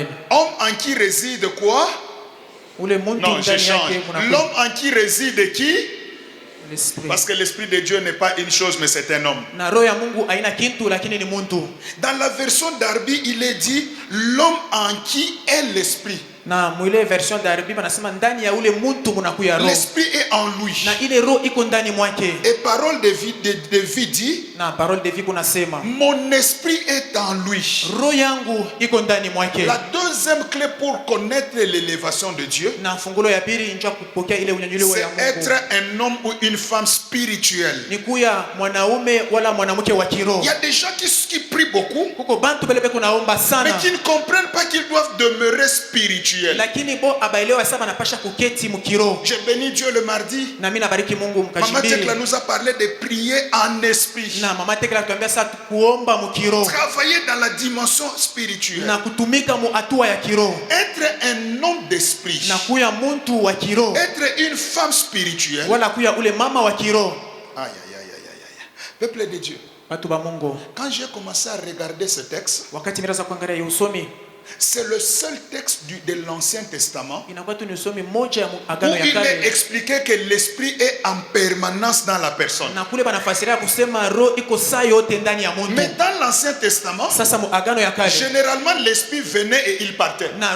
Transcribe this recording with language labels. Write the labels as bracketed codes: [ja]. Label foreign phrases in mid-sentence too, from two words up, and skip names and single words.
[fr] Homme en qui réside quoi? Non, je change. L'homme en qui réside qui? Parce que l'Esprit de Dieu n'est pas une chose, mais c'est un homme. Dans la version d'Arbi, il est dit l'homme en qui est l'Esprit. [sw] Na mwile version ya Bible nasema ndani ya ule mtu munakuya roho. [fr] L'esprit est en lui. [sw] Na ile roho iko ndani mwake. [fr] Et parole de vie dit, [sw] na parole de vie kunasema [fr] mon esprit est en lui. [sw] Roho yangu iko ndani mwake. [fr] La deuxième clé pour connaître l'élévation de Dieu, [sw] na fungulo ya pili nje kupokea ile unyanyuliwa ya Mungu, [fr] c'est être un homme ou une femme spirituelle. [sw] Ni kuya mwanaume wala mwanamke wa kiroho. [fr] Il y a des gens qui prient beaucoup, [sw] kuko bantu belebe kunaomba sana, [fr] mais qui ne comprennent pas qu'ils doivent demeurer spirituels. [sw] Lakini bo abaelewa sasa banapasha kuketi mkiroho. [fr] J'ai béni Dieu le mardi. [sw] Na mimi nabariki Mungu mkashibiri. [fr] Maman Tekla nous a parlé de prier en esprit. [sw] Na mama Tekla tuambia sasa kuomba mkiroho. [fr] Travailler dans la dimension spirituelle. [sw] Na kutumika mu hatua ya kiroho. [fr] Être un homme d'esprit. [sw] Na kuya muntu wa kiroho. [fr] Être une femme spirituelle. [sw] Wala kuya ule mama wa kiroho. [fr] Aïe aïe aïe aïe aïe. Peuple de Dieu. Quand j'ai commencé à regarder ce texte, [sw] wakati niraza kuangalia usomi, [fr] c'est le seul texte de l'Ancien Testament où il est expliqué que l'esprit est en permanence dans la personne. Mais dans l'Ancien Testament, généralement l'esprit venait et il partait.